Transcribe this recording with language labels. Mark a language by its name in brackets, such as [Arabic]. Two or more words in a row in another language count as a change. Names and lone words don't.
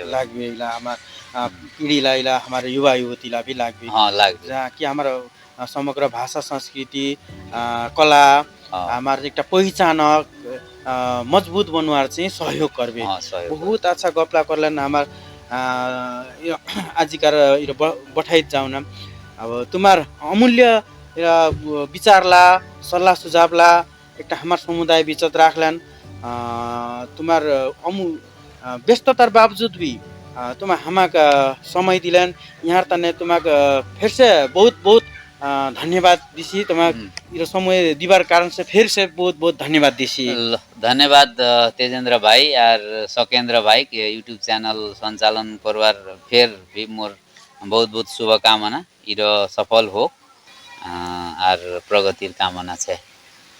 [Surjapuri] इला हमार पीढ़ीला इला हमारे युवा युवतीला भी लागबे हां लागबे जहाँ कि हमार समग्र भाषा संस्कृति कला हमार एकटा पहिचान मजबूत बनवार चाहिँ सहयोग करबे बहुत अच्छा गपला करलन हमार आजिकार बठाइत जाउन अब तुम्हार अमूल्य विचारला सल्लाह सुझावला एकटा हमार समुदाय बीचत राखलन तुम्हार व्यस्ततार बावजूद भी तुम हमाक समय दिलन यहाँ तने तुमक फिर से बहुत बहुत धन्यवाद दिसी तुमक समय दिवार कारण से फिर से बहुत बहुत धन्यवाद दिसी धन्यवाद तेजेंद्र भाई और सकेंद्र भाई के यूट्यूब चैनल संचालन करवार फिर भी मोर बहुत बहुत शुभकामना इरो सफल हो और प्रगतिर कामना छे